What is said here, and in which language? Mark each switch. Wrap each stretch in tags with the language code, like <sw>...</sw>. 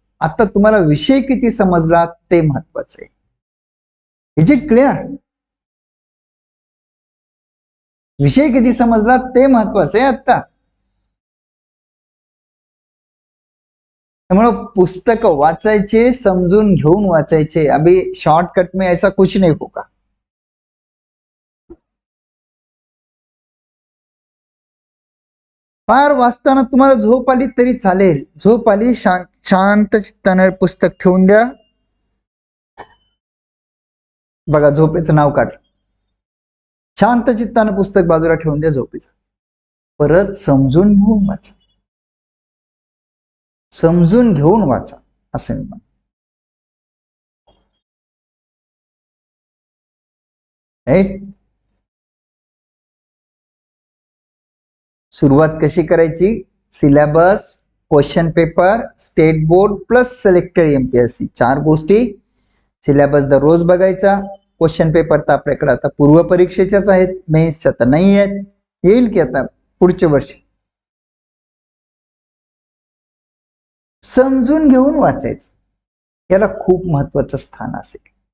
<mr>आता तुम्हाला विषय किती समजला ते महत्वाचं आहे.</mr> <en>Is it clear?</en> <mr>विषय किती समजला ते महत्वाचं आहे आता. त्यामुळे पुस्तक वाचायचे, समजून घेऊन वाचायचे.</mr> <hi>अभी शॉर्टकट में ऐसा कुछ नहीं होगा.</hi> <mr>फार वाचताना तुम्हाला झोप आली तरी चालेल. झोप आली, शांत चित्ताने पुस्तक ठेवून द्या. बघा झोपेचं नाव काढ. शांत चित्ताने पुस्तक बाजूला ठेवून द्या झोपेचं. परत समजून घेऊन वाचा. समजून घेऊन वाचा असं मी म्हणतो. राईट. सुरुवात कशी करायची? Syllabus, question paper, state board plus selected MPSC 4 गोष्टी. सिलेबस दररोज बघायचा. क्वेश्चन पेपर तर आपल्याकडे आता पूर्व परीक्षेच्याच आहेत, मेन्सच्या तर नाही आहेत, येईल की आता पुढच्या वर्षी. समजून घेऊन वाचायचं, याला खूप महत्वाचं स्थान असेल.</mr>